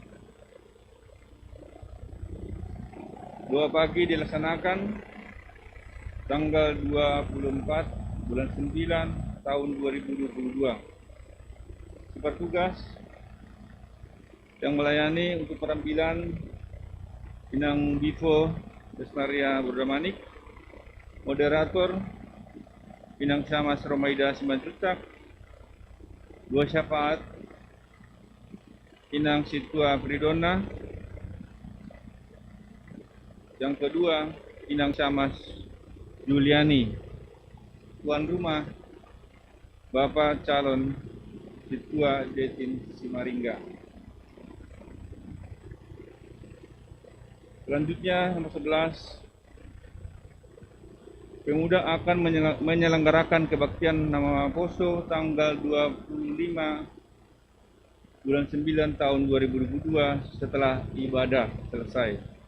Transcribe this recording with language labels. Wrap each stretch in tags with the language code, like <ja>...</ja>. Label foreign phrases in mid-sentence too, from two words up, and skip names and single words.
<id>Doa pagi dilaksanakan tanggal 24 bulan 9 tahun 2022. Supertugas yang melayani untuk perampilan Inang Bivo Lestaria Burdamanik, moderator Inang Syamas Romaida Simanjuntak, dua syafaat Inang Situa Fridona, yang kedua Inang Syamas Juliani, tuan rumah Bapak calon Situa Jetin Simaringga. Selanjutnya nomor 11, pemuda akan menyelenggarakan kebaktian Nama Poso tanggal 25 bulan 9 tahun 2022 setelah ibadah selesai.</id>